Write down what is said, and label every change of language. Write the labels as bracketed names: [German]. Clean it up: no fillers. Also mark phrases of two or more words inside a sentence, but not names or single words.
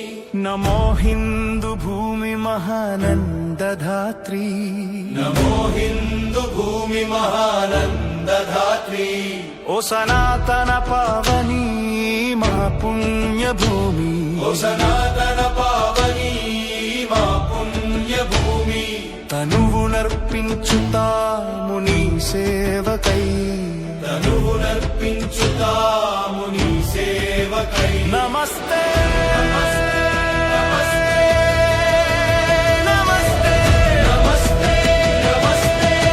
[Hindi] नमो हिंदू भूमि महानंदधात्री नमो हिंदू भूमि महानंदधात्री ओ सनातन पावनी मा पुण्य भूमि ओ सनातन पावनी मा पुण्य भूमि [Telugu] తనువునర్పించుతాము నీ సేవకై తనువునర్పించుతాము నీ సేవకై నమస్తే నమస్తే నమస్తే